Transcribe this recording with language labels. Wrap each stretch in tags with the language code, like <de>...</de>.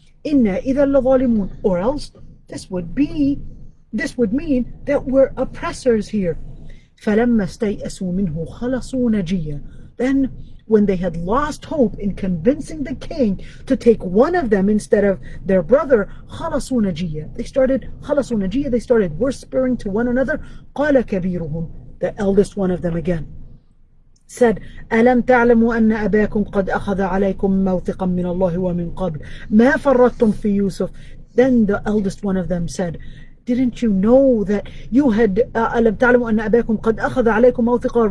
<ar>Inna idha ladhalimun.</ar> <en>Or else this would mean that we're oppressors here.</en> <ar>فَلَمَّا اسْتَيْأَسُوا مِنْهُ خَلَصُوا نَجِيًّا.</ar> <en>Then when they had lost hope in convincing the king to take one of them instead of their brother,</en> <ar>خَلَصُوا نَجِيًّا.</ar> <en>They started whispering to one another.</en> <ar>قَالَ كَبِيرُهُمْ.</ar> <en>The eldest one of them again said,</en> <ar>أَلَمْ تَعْلَمُوا أَنَّ أَبَاكُمْ قَدْ أَخَذَ عَلَيْكُمْ مَوْثِقًا مِّنَ اللَّهِ وَمِنْ قَبْلِ مَا فَرَّطْتُمْ فِي يُوسُفَ.</ar> <en>Then the eldest one of them said, didn't you know that you had</en> <ar>أَلَمْ تَعْلَمُوا أَنَّ أَبَاكُمْ قَدْ أَخَذَ عَلَيْكُمْ مَوْثِقًا.</ar>